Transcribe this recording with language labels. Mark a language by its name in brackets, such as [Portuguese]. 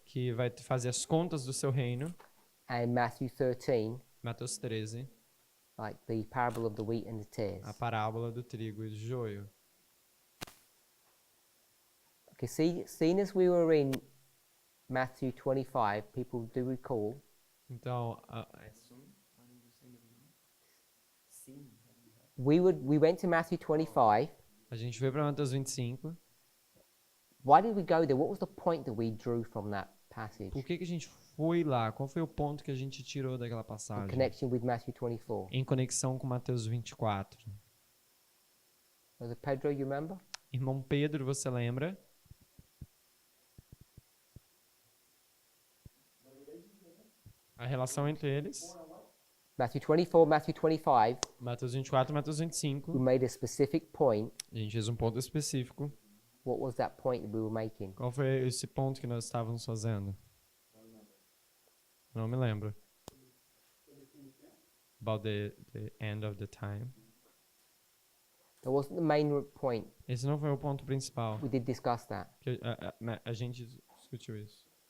[Portuguese] que vai fazer as contas do seu reino. [English] And Matthew 13, [Portuguese] Mateus 13. [English] like the parable of the wheat and the tares. [Portuguese] A parábola do trigo e do joio. [English] Okay, seeing as we were in Matthew 25, people do recall, [Portuguese] Então, [English] we went to Matthew 25. [Portuguese] a gente foi para Mateus 25. [English] Why did we go there? What was the point that we drew from that passage? [Portuguese] Por que a gente foi lá? Qual foi o ponto que a gente tirou daquela [English] In [Portuguese] passagem? [English] connection with Matthew 24. [Portuguese] Em conexão com Mateus 24. [English] Was it Pedro, you remember? [Portuguese] Irmão Pedro, você lembra? A relação entre eles. [English] Matthew 24, Matthew 25, [Portuguese] Mateus 24 e Mateus [English] we 25. made a specific point. [Portuguese] A gente fez um ponto específico. [English] What was that point that we were making? [Portuguese] Qual foi esse ponto que nós estávamos fazendo? Não me lembro. [English] About the end of the time. That wasn't the main point. [Portuguese] Esse não foi o ponto principal. [English] We did discuss that. [Portuguese] Que a gente discutiu isso.